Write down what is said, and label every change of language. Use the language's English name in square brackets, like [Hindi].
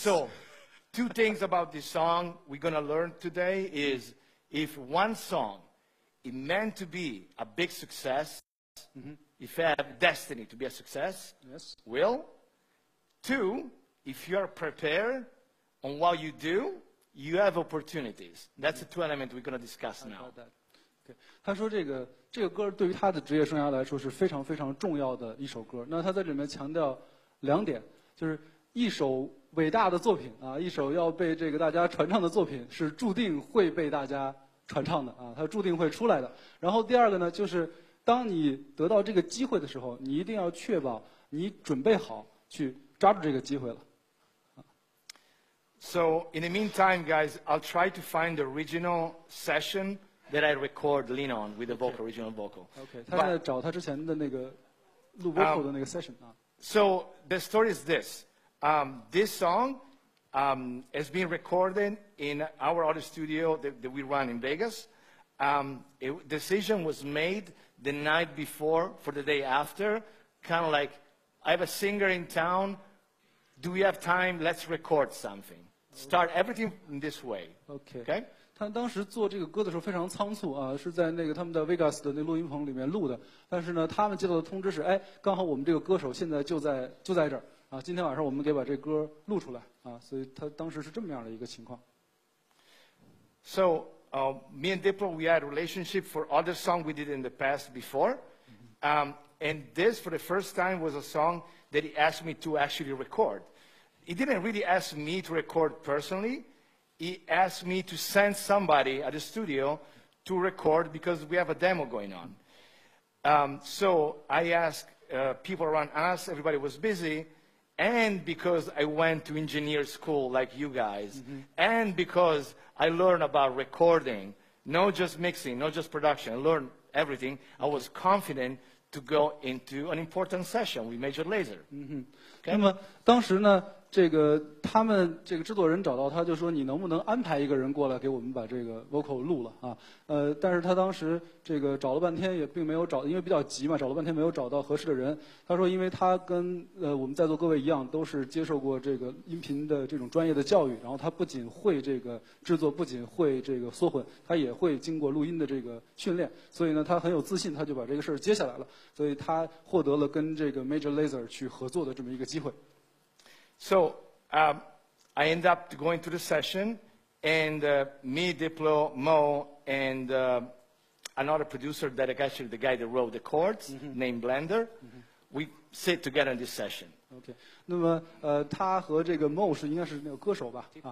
[English] So, 2 things about this song we're going to learn today is if one song is meant to be a big success, if you have destiny to be a success, Yes. will. 2, if you are prepared on what you do, you have opportunities. That's the 2 elements we're going to discuss now. Okay. [Chinese] 他说这个歌对于他的职业生涯来说是非常非常重要的一首歌。那他在里面强调2点，就是一首伟大的作品啊，一首要被这个大家传唱的作品是注定会被大家传唱的啊，它注定会出来的。然后第2个呢，就是当你得到这个机会的时候，你一定要确保你准备好去抓住这个机会了。 [English] So in the meantime, guys, I'll try to find the original session that I record Lean On with the vocal, original vocal. [Chinese] OK， 他在找他之前的那个录 vocal 的那个 session 啊。 [English] So the story is this. This song has been recorded in our audio studio that we run in Vegas. A decision was made the night before for the day after, kind of like, I have a singer in town. Do we have time? Let's record something. Start everything in this way. OK。 [Chinese] 他当时做这个歌的时候非常仓促啊，是在那个他们的 Vegas 的那录音棚里面录的。但是呢，他们接到的通知是，哎，刚好我们这个歌手现在就在这儿啊，今天晚上我们得把这歌录出来啊，所以他当时是这么样的一个情况。 [English] So me and Diplo, we had a relationship for other songs we did in the past before, and this for the first time was a song that he asked me to actually record. He didn't really ask me to record personally. He asked me to send somebody at the studio to record because we have a demo going on. So I asked people around us, everybody was busy, and because I went to engineer school like you guys, and because I learned about recording, not just mixing, not just production, I learned everything, I was confident to go into an important session with Major Lazer. [Chinese] 那么当时呢，他们这个制作人找到他，就说你能不能安排一个人过来给我们把这个 vocal 录了啊？但是他当时找了半天也并没有找，因为比较急嘛，找了半天没有找到合适的人。他说，因为他跟我们在座各位一样，都是接受过这个音频的这种专业的教育，然后他不仅会这个制作，不仅会这个缩混，他也会经过录音的这个训练，所以呢，他很有自信，他就把这个事儿接下来了，所以他获得了跟这个 Major Lazer 去合作的这么一个机会。 [English] So I end up going to the session, and me, Diplo, Mo, and another producer that actually the guy that wrote the chords, named Blender, we sit together in this session. [Chinese] OK， 那么他和这个 Mo 是应该是那个歌手吧？